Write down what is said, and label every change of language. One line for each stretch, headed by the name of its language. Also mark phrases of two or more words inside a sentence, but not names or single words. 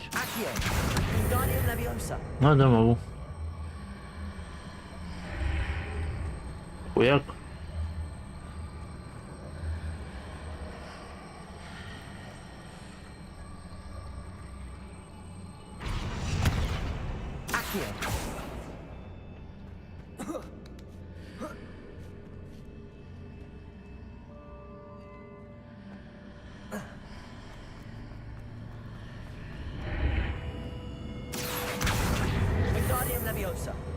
Latin: Accio. Wingardium Leviosa.
Russian: А, да, могу. Хуяк.
Latin: Accio. Wingardium Leviosa.